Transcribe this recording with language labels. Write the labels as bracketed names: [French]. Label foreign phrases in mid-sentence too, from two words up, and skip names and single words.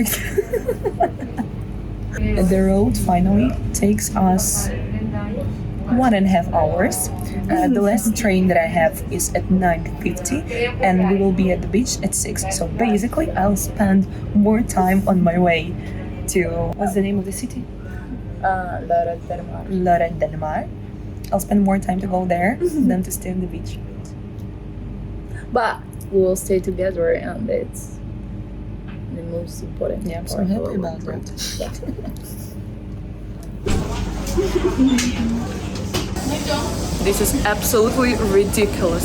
[English] The road finally takes us 1.5 hours. The last train that I have is at 9:50 and we will be at the beach at 6. So basically I'll spend more time on my way to, what's the name of the city? Lloret del Mar. Lloret del Mar. I'll spend more time to go there than to stay on the beach. But we will stay together and it's the most important. Yeah, I'm so happy about that. This is absolutely ridiculous.